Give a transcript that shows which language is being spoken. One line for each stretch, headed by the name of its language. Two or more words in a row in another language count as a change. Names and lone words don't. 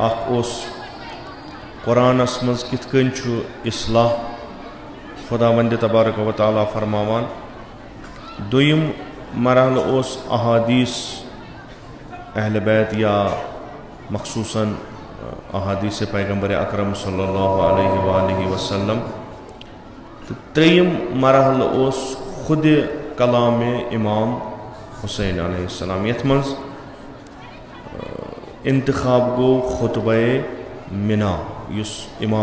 Kashmiri: कुरानस मज किथ कन इस्लाह खुदावंद
Arabic: تبارک و تعالیٰ
Kashmiri: फरमावान। दोयम मरहल अहादीस अहल बैत या मखसूसन अहादीस पैगम्बर अकरम
Arabic: صلی اللہ علیہ وسلم.
Kashmiri: तो त्रेयम मरहल खुद कलाम इमाम हुसैन अलैहिस्सलाम यथ मज इंतखाब गो खुतबा मिना युस इमाम